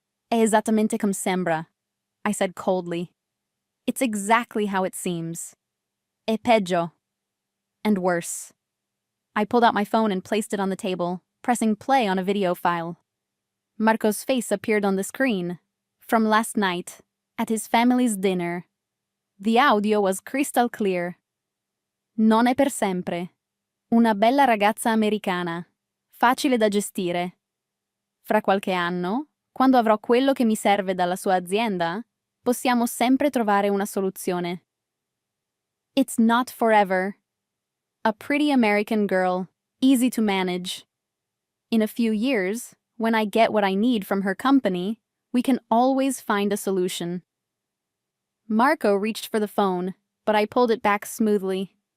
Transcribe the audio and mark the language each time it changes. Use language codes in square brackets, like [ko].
[it] È esattamente come sembra, [en] I said coldly. It's exactly how it seems. [it] È peggio. [en] And worse. I pulled out my phone and placed it on the table, pressing play on a video file. Marco's face appeared on the screen. From last night, at his family's dinner. The audio was crystal clear. [it] Non è per sempre. Una bella ragazza americana. Facile da gestire. Fra qualche anno, quando avrò quello che mi serve dalla sua azienda, possiamo sempre trovare una soluzione. [en] It's not forever. A pretty American girl, easy to manage. In a few years, when I get what I need from her company, we can always find a solution. Marco reached for the phone, but I pulled it back smoothly.